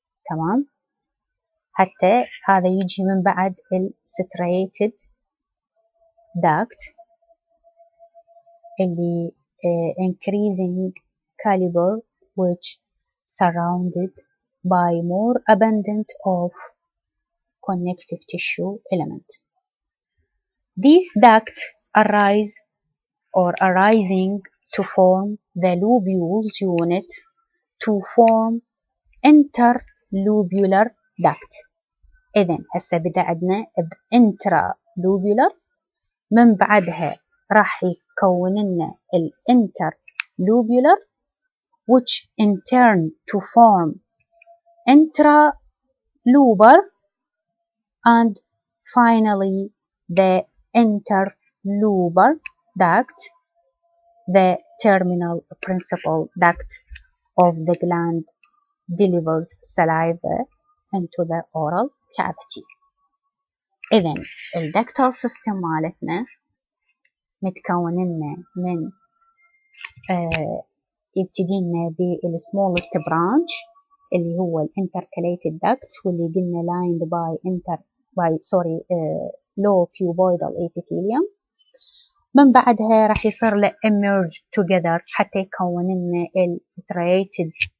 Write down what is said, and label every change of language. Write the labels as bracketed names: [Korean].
[Arabic] تمام، حتى هذا يجي من بعد ال striated duct اللي [English] increasing caliber which surrounded by more abundant of connective tissue element. These ducts arising to form the lobules unit to form interlobular duct. [Arabic] إذن هسه بدأ عندنا intralobular، من بعدها راح يكون لنا interlobular [English] which in turn to form intralobar and finally the interlobar duct, the terminal principal duct of the gland delivers saliva into the oral cavity. [Arabic] إذن الدكتال سيستم مالتنا متكون لنا من يبتدينا بالسمولست برانش اللي هو الانتركاليتد داكت، واللي قلنا [English] lined by low cuboidal epithelium. [Arabic] من بعدها راح يصير له [English] emerge together [Arabic] حتى يكون لنا الستريتد